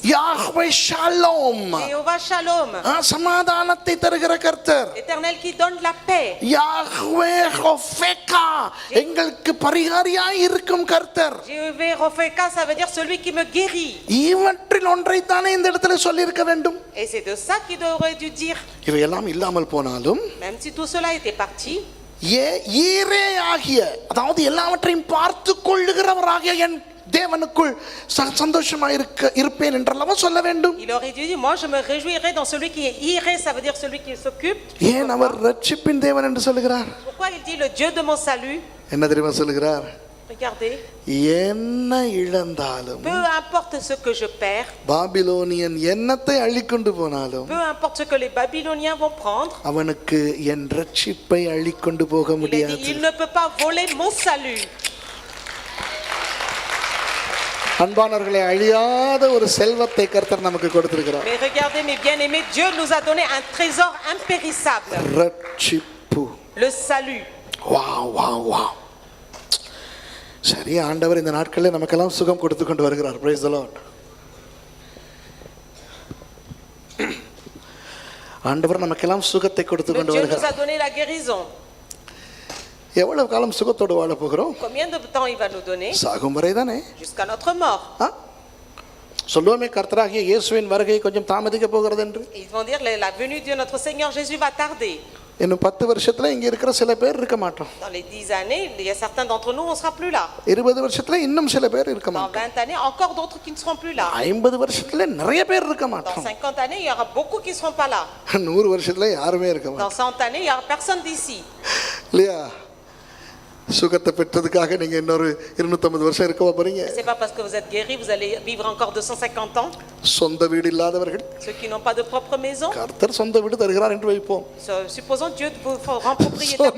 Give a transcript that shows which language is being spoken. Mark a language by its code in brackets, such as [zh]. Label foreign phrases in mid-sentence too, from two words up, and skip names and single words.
[ta] யாஹ்வே ஷாலோம், [fr] Jéhovah Shalom. [ta] சமாதானத்தை தருகிற கர்த்தர். [fr] L'Éternel qui donne la paix. [ta] யாஹ்வே ரொஃபேகா, எங்களுக்கு பரிகாரியாய் இருக்கும் கர்த்தர். [fr] Jéhovah Ropheka, ça veut dire celui qui me guérit. [ta] இவற்றில் ஒன்றை தானே இந்த இடத்துல சொல்லி இருக்க வேண்டும். [fr] Et c'est de ça qu'il aurait dû dire. [ta] இவையெல்லாம் இல்லாமல் போனாலும், [fr] Même si tout cela était parti, [ta] ஈரே ஆகிய, அதாவது எல்லாவற்றையும் பார்த்து கொள்ளுகிறவராகிய என் தேவனுக்குள் சந்தோஷமா இருப்பேன் என்றல்லவா சொல்ல வேண்டும். [fr] il aurait dû dire moi je me réjouirai dans celui qui est iré, ça veut dire celui qui s'occupe. [ta] ஏன் அவர் ரட்சிப்பின் தேவன் என்று சொல்லுகிறார்? [fr] Pourquoi il dit le Dieu de mon salut? [ta] என்ன தெரியுமா சொல்லுகிறார்? [fr] Regardez, [ta] என்ன இழந்தாலும், [fr] peu importe ce que je perds, [ta] பாபிலோனியன் என்னத்தை அள்ளிக்கொண்டு போனாலும், [fr] peu importe ce que les Babyloniens vont prendre, [ta] அவனுக்கு என் ரட்சிப்பை அள்ளிக்கொண்டு போக [fr] il a [ta] முடியாது. [fr] dit il ne peut pas voler mon salut. [ta] அன்பானவர்களே, அழியாத ஒரு செல்வத்தை கர்த்தர் நமக்கு கொடுத்திருக்கிறார். [fr] Mais regardez mes bien-aimés, Dieu nous a donné un trésor impérissable, [ta] ரட்சிப்பு. [fr] le salut. வாவ் வாவ் வாவ். [ta] சரி, ஆண்டவர் இந்த நாட்களில் நமக்கெல்லாம் சுகம் கொடுத்து கொண்டு வருகிறார். [en] Praise the Lord. [ta] ஆண்டவர் நமக்கெல்லாம் சுகத்தை கொடுத்து [fr] Le [ta] கொண்டு [fr] Dieu nous a [ta] வருகிறார். [fr] donné la guérison. [ta] எவ்வளவு காலம் சுகத்தோடு வாழ போகிறோம்? [fr] Combien de temps il va nous donner? [ta] சாகும் வரை தானே. [fr] Jusqu'à notre mort. [ta] சொல்லுவோமே கர்த்தராகிய இயேசுவின் வருகை கொஞ்சம் தாமதிக்க போகிறது என்று. [fr] Ils vont dire la venue de notre Seigneur Jésus va tarder. [ta] இன்னும் 10 வருஷத்துல இங்க இருக்கிற சில பேர் இருக்க மாட்டோம். [fr] Dans les 10 années, il y a certains d'entre nous, on ne sera plus là. [ta] 20 வருஷத்துல இன்னும் சில பேர் இருக்க [fr] Dans [ta] மாட்டோம். [fr] 20 années, encore d'autres qui ne seront plus là. [ta] 50 வருஷத்துல நிறைய பேர் இருக்க [fr] Dans [ta] மாட்டோம். [fr] 50 années, il y aura beaucoup qui ne seront pas là. [ta] 100 வருஷத்துல யாருமே இருக்க மாட்டோம். [fr] Dans 100 années, il n'y aura personne d'ici. [ta] இல்லையா? சுகத்தை பெற்றதுக்காக நீங்க இன்னொரு 250 வருஷம் இருக்க போறீங்க. [fr] Ce n'est pas parce que vous êtes guéri, vous allez vivre encore 250 ans. [ta] சொந்த வீடு இல்லாதவர்கள் [fr] Ceux qui n'ont pas de propre maison, [ta] கர்த்தர் சொந்த வீடு தருகிறார் என்று வைப்போம். [fr] supposons Dieu vous rend propriétaire de